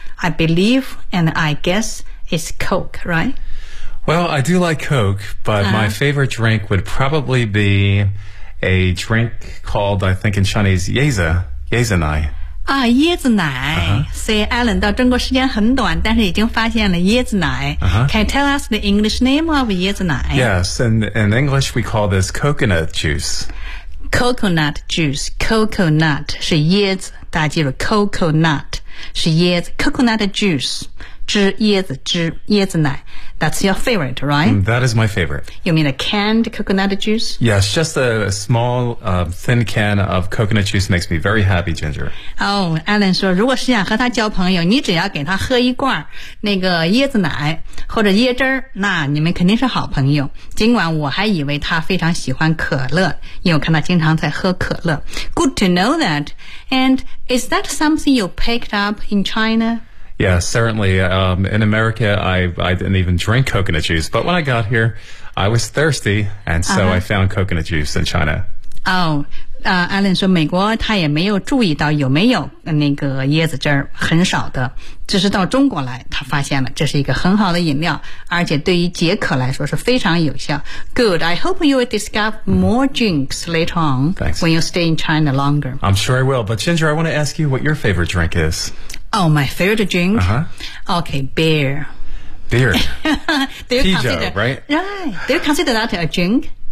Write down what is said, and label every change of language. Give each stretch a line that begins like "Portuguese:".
English: I believe and I guess it's Coke, right? Well, I do like Coke, but my favorite drink would probably be a drink called, I think in Chinese, Yezanai.
Chinese: 啊，椰子奶。所以 Alan 到中国时间很短，但是已经发现了椰子奶。
English: Can you tell us the English name of 椰子奶？ Yes, in English we call this coconut juice.
Chinese: Coconut juice, coconut 是椰子，大家记住 coconut 是椰子 ，coconut juice 汁椰子汁椰子奶。
English: That's your favorite, right? That is my favorite. You mean a canned coconut juice? Yes, just a small, thin can of coconut juice makes me very happy, Ginger.
Chinese: Oh, Alan 说，如果是想和他交朋友，你只要给他喝一罐那个椰子奶或者椰汁儿，那你们肯定是好朋友。尽管我还以为他非常喜欢可乐，因为我看他经常在喝可乐。
English: Good to know that. And is that something you picked up in China? Yeah, certainly. In America, I didn't even drink coconut juice. But when I got here, I was thirsty, and so I found coconut juice in China.
Chinese: Alan 说美国他也没有注意到有没有那个椰子汁儿，很少的。只是到中国来，他发现了这是一个很好的饮料，而且对于解渴来说是非常有效。
English: Good. I hope you will discover more drinks later on、 Thanks. when you stay in China longer. I'm sure I will. But Ginger, I want to ask you what your favorite drink is. Oh, my favorite drink? Uh-huh. Okay, beer. Beer. Ginger, right? Right. Do you consider that a drink?